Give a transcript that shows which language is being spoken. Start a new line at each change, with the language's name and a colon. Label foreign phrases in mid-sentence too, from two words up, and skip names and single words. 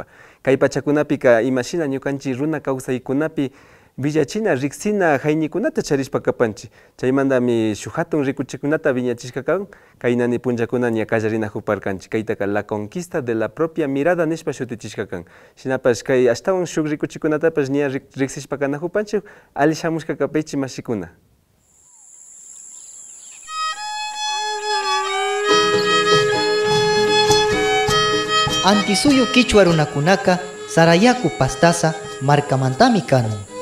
Quechua: Kay pachakunapika imashina ñukanchik runa kawsaykunapi villachina riksina hayñikunata charishpa kapanchik. Chaymantami shuk hatun rikuchikunata viñachishka kan, kaynani punchakuna ña kallarinajuparkanchik. Kaytaka la conquista de la propia mirada nishpa shutichishka kan. Shinapash kay ashtawan shuk rikuchikunatapash ña riksishpa kanajupanchik ali shamushka kapaychik mashikuna. Antisuyu Kichwa runakunaka Sarayaku pastasa markamantami kanun.